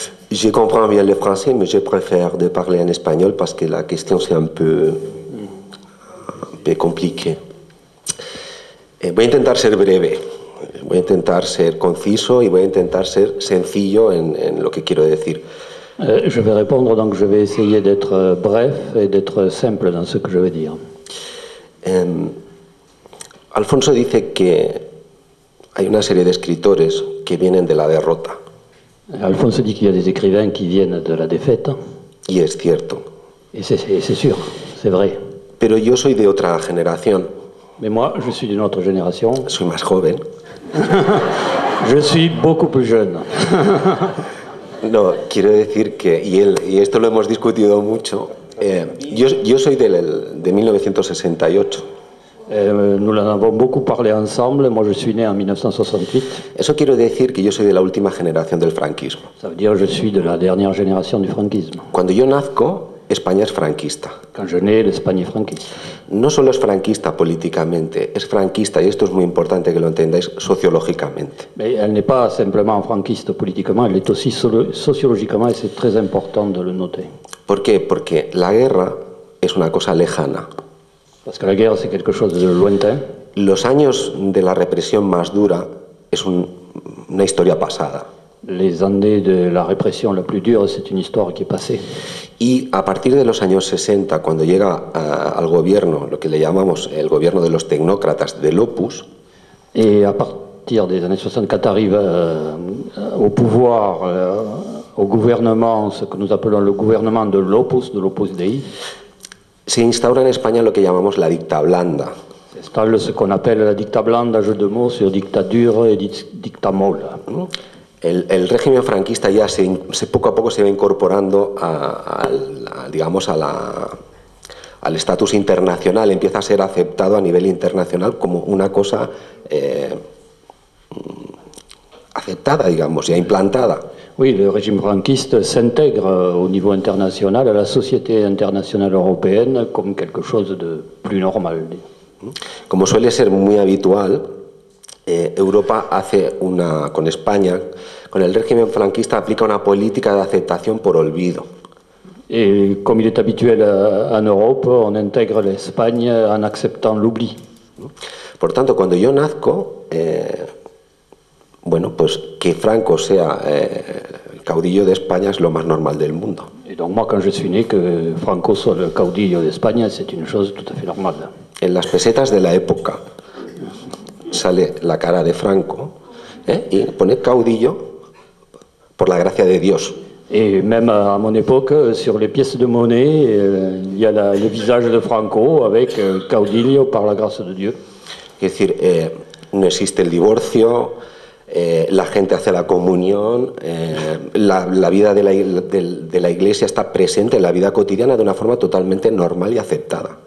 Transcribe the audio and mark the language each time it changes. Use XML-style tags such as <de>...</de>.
<fr>Je comprends bien le français, mais je préfère de parler en espagnol parce que la question c'est un peu compliquée.</fr> <es>Voy a intentar ser breve, voy a intentar ser conciso y voy a intentar ser sencillo en lo que quiero decir.</es> <fr>Je vais répondre, donc je vais essayer d'être bref et d'être simple dans ce que je vais dire.</fr> <es>Alfonso dice que hay una serie de escritores que vienen de la derrota.</es> <fr>Alfonso dit qu'il y a des écrivains qui viennent de la défaite.</fr> <es>Y es cierto.</es> <fr>Et c'est sûr, c'est vrai.</fr> <es>Pero yo soy de otra generación.</es> <fr>Mais moi, je suis d'une autre génération.</fr> <es>Soy más joven.</es> <fr>Je suis beaucoup plus jeune.</fr> <es>No, quiero decir que, y esto lo hemos discutido mucho, yo soy de 1968.</es> <fr>Nous en avons beaucoup parlé ensemble. Moi, je suis né en 1968.</fr> <es>Eso quiere decir que yo soy de la última generación del franquismo.</es> <fr>Ça veut dire que je suis de la dernière génération du franquisme.</fr> <es>Cuando yo nazco, España es franquista.</es> <fr>Quand je nais, l'Espagne est franquiste.</fr> <es>No solo es franquista políticamente, es franquista, y esto es muy importante que lo entendáis, sociológicamente.</es> <fr>Mais elle n'est pas simplement franquiste politiquement, elle est aussi sociologiquement, et c'est très important de le noter.</fr> <es>¿Por qué? Porque la guerra es una cosa lejana.</es> <fr>Parce que la guerre, c'est quelque chose de lointain.</fr> <es>Los años de la represión más dura es una historia pasada.</es> <fr>Les années de la répression la plus dure, c'est une histoire qui est passée.</fr> <es>Y a partir de los años 60, cuando llega al gobierno, lo que le llamamos el gobierno de los tecnócratas del Opus,</es> <fr>Et à partir des années 60, quand arrive au pouvoir, au gouvernement, ce que nous appelons le gouvernement de l'Opus Dei,</fr> <es>se instaura en España lo que llamamos la dicta blanda.</es> <fr>s'installe ce qu'on appelle la dicta blanda, jeu de mots sur dictature et dicta molle.</fr> <es>El régimen franquista ya poco a poco se va incorporando digamos, al estatus internacional, empieza a ser aceptado a nivel internacional como una cosa aceptada, digamos, ya implantada.</es> <fr>Oui, le régime franquiste s'intègre au niveau international, à la société internationale européenne, comme quelque chose de plus normal.</fr> <es>Como suele ser muy habitual, Europa hace con España, con el régimen franquista, aplica una política de aceptación por olvido.</es> <fr>Et comme il est habituel en Europe, on intègre l'Espagne en acceptant l'oubli.</fr> <es>Por tanto, cuando yo nazco, bueno, pues que Franco sea el caudillo de España es lo más normal del mundo.</es> <fr>Et donc moi, quand je suis né, que Franco soit le caudillo d'Espagne, c'est une chose tout à fait normale.</fr> <es>En las pesetas de la época sale la cara de Franco y pone caudillo por la gracia de Dios.</es> <fr>Et même à mon époque, sur les pièces de monnaie, il y a le visage de Franco avec caudillo par la grâce de Dieu.</fr> <es>Es decir, no existe el divorcio, la gente hace la comunión, la vida de la Iglesia está presente en la vida cotidiana de una forma totalmente normal y aceptada.</es>